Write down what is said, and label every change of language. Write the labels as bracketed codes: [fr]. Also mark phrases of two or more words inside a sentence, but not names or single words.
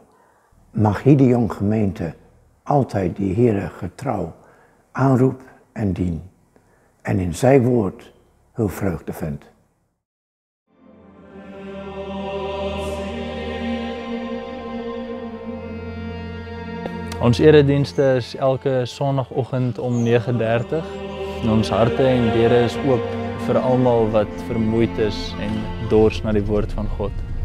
[nl] Mag hier de jonge gemeente altijd die Heere getrouw aanroep en dien. En in zijn woord hun vreugde vindt. [af] Ons eredienste is elke sondagoggend om 9:30. En ons harte en deure is oop vir almal wat vermoeid is en dors na die woord van God.